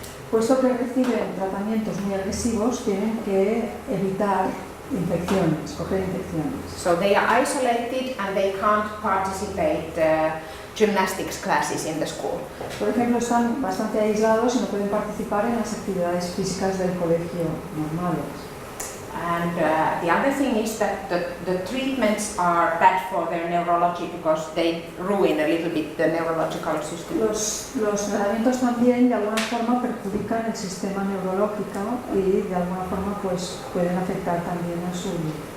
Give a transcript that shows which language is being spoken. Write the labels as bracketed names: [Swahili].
[Spanish] Puesto que reciben tratamientos muy agresivos, tienen que evitar infecciones, coger infecciones. [English] So they are isolated and they can't participate gymnastics classes in the school. [Spanish] Por ejemplo, están bastante aislados y no pueden participar en las actividades físicas del colegio normales. [English] And the other thing is that the treatments are bad for their neurology because they ruin a little bit the neurological system. [Spanish] Los tratamientos también de alguna forma perjudican el sistema neurológico y de alguna forma pues pueden afectar también a su vida.